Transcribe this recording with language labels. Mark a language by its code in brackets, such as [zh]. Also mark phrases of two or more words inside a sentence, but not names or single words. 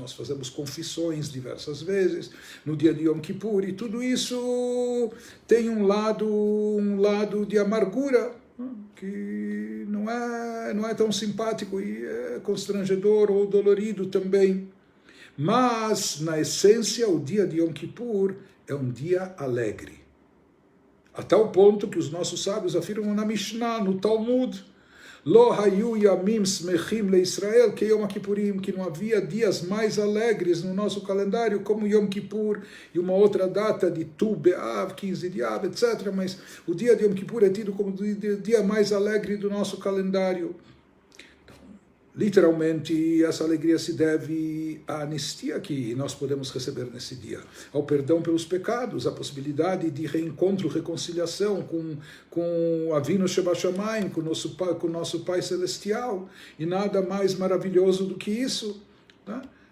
[pt] Nós fazemos confissões diversas vezes no dia de Yom Kippur, e tudo isso tem um lado de amargura, que não é tão simpático e é constrangedor ou dolorido também. Mas, na essência, o dia de Yom Kippur é um dia alegre. A tal ponto que os nossos sábios afirmam na Mishnah, no Talmud, [he] לא היו ימים שמחים לישראל [pt] que Yom Kippurim, que não havia dias mais alegres no nosso calendário como Yom Kippur e uma outra data de Tu Be'av, 15 de Av, etc. Mas o dia de Yom Kippur é tido como o dia mais alegre do nosso calendário. Literalmente, essa alegria se deve à anistia que nós podemos receber nesse dia, ao perdão pelos pecados, à possibilidade de reencontro, reconciliação com [he] אבינו שב שמים, [pt] com o nosso Pai Celestial, e nada mais maravilhoso do que isso, né?